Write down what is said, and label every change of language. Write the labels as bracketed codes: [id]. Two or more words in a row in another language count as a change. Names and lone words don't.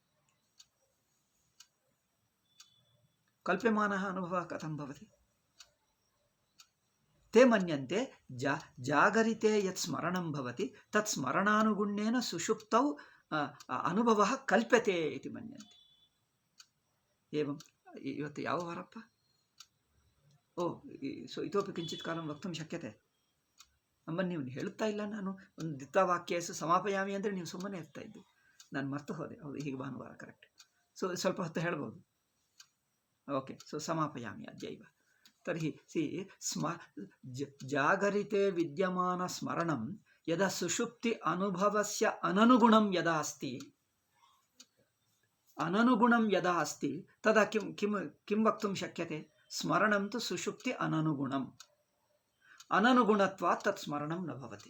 [sa] कल्प्यमानः अनुभवः कथं भवति? ते मन्यन्ते जागरिते यत् स्मरणं भवति तत् स्मरणानुगुण्येन सुषुप्तौ अनुभवः कल्प्यते इति मन्यन्ते. [kn] एवं ಇವತ್ತು ಯಾವ ವಾರಪ್ಪ? [sa] ಇತೋಪಿ ಕಿಂಚಿತ್ ಕಾಲಂ ವಕ್ತುಂ ಶಕ್ಯತೆ. [kn] ನಮ್ಮನ್ನು ನೀವು ಹೇಳುತ್ತಾ ಇಲ್ಲ. ನಾನು ಒಂದು [sa] ದಿತ್ತವಾಕ್ಯಸು ಸಮಾಪಯಾಮಿ [kn] ಅಂದರೆ ನೀವು ಸುಮ್ಮನೆ ಇರ್ತಾ ಇದ್ದು. ನಾನು ಮರ್ತು ಹೋದೆ. ಹೌದು, ಹೀಗೆ ಭಾನುವಾರ ಕರೆಕ್ಟ್. ಸ್ವಲ್ಪ ಹೊತ್ತು ಹೇಳ್ಬೋದು. [sa] ಓಕೆ, ಸಮಾಪಯಾಮಿ ಅದ್ಯೈವ. तर्हि जागरिते विद्यमान स्मरणं यदा सुषुप्ति अनुभवस्य अननुगुणं यदा अस्ति, अननुगुणं यदा अस्ति तदा किं वक्तुं शक्यते? स्मरणं तु सुषुप्ति अननुगुणम्, अननुगुणत्वात् तत् स्मरणं न भवति।